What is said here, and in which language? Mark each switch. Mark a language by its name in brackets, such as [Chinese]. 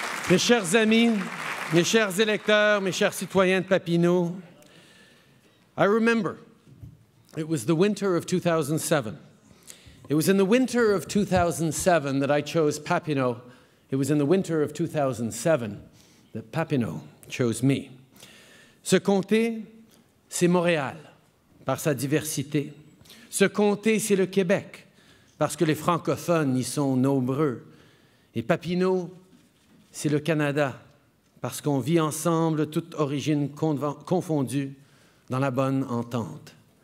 [French] Mes chers amis, mes chers électeurs, mes chers citoyens de Papineau, [English] I remember it was the winter of 2007. It was in the winter of 2007 that I chose Papineau. It was in the winter of 2007 that Papineau chose me. [French] Ce comté, c'est Montréal, par sa diversité. Ce comté, c'est le Québec, parce que les francophones y sont nombreux. Et Papineau, c'est le Canada, parce qu'on vit ensemble, toute origine confondue, dans la bonne entente.